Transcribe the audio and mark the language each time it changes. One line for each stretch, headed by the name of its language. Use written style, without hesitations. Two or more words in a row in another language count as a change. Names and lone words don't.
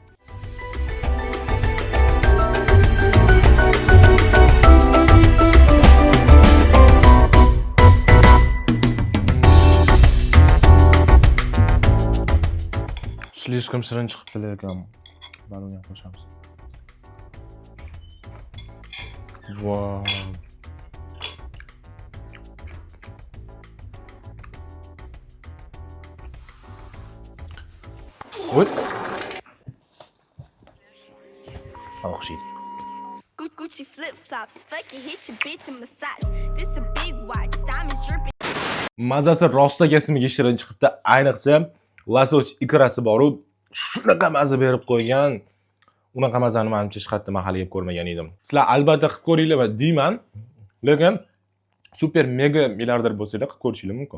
Uzbek: Слишком shirin chiqibdi lekin. Mana uni ham qo'shamiz.
English: Wow. What?
Uzbek: O'xshaydi.
English: Gucci flip flops, fucking hit your bitch in my socks. This a big watch, diamonds dripping.
Uzbek: Mazasi rosta kesimiga shirin chiqibdi. Ayniqsa losos ikrasi bor-u, shunaqa maza berib qo'ygan. Unaqa mazani menimcha hech qayerda mahal yeb ko'rmagan edim. Sizlar albatta qilib ko'ringlar va deyman. Lekin
English: super mega
Uzbek: milliarder bo'lsanglar qilib ko'rishinglar mumkin.